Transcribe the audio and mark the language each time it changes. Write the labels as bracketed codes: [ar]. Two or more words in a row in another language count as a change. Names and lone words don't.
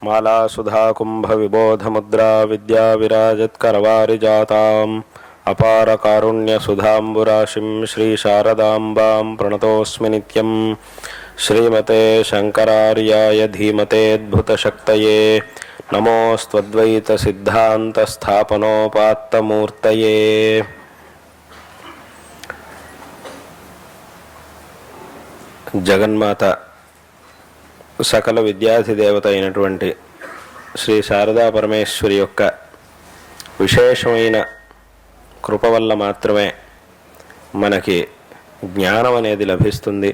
[sa] मालासुधाकुम्भविबोधमुद्रा विद्याविराजत्करवारिजाताम् अपारकारुण्यसुधाम्बुराशिं श्रीशारदाम्बां प्रणतोऽस्मि नित्यं। श्रीमते शङ्करार्याय धीमतेऽद्भुतशक्तये नमोऽस्त्वद्वैतसिद्धान्तस्थापनोपात्तमूर्तये। [te] జగన్మాత సకల విద్యాధిదేవత అయినటువంటి శ్రీ శారదా పరమేశ్వరి యొక్క విశేషమైన కృప వల్ల మాత్రమే మనకి జ్ఞానం అనేది లభిస్తుంది.